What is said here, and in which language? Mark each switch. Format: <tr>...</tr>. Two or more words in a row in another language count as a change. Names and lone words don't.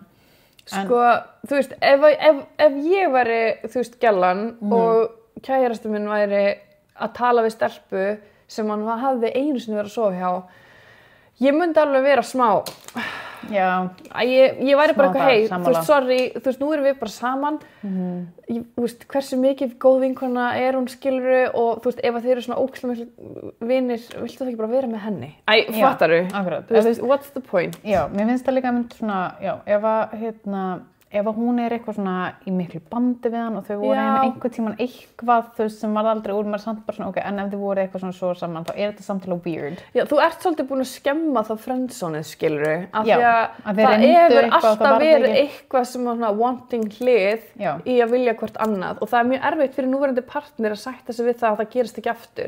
<is>Sko, þú veist, ef ég væri, þú veist, gælan og kærasti minn væri að tala við stelpu sem hann hafði einu sinni verið að sofa hjá, Ég myndi alveg vera smá, ég væri bara eitthvað, hey, þú veist, sorry, þú veist, nú erum við bara saman, þú veist, hversu mikið góð vinkona hún, skilurðu, og þú veist, ef þeir eru svona ógeðslega miklir vinir, viltu það ekki bara vera með henni? Fattaru? Akkurat. Þú veist,</is> <en>what's the point?</en> <is>Já, mér finnst það líka mynd svona, ef hún eitthvað svona í miklu bandi við hann og þau voru einhvern tímann eitthvað, þú veist, sem var aldrei úr, maður samt bara svona, ok, en ef þau voru eitthvað svona svo saman, þá þetta samtilega weird. Já, þú ert svolítið búin að skemma það friendzone-ið, skilurðu, af því að það hefur alltaf verið eitthvað sem var svona wanting hlið í að vilja hvort annað og það er mjög erfitt fyrir núverandi partner að sætta sig við það að það gerist ekki aftur.</is>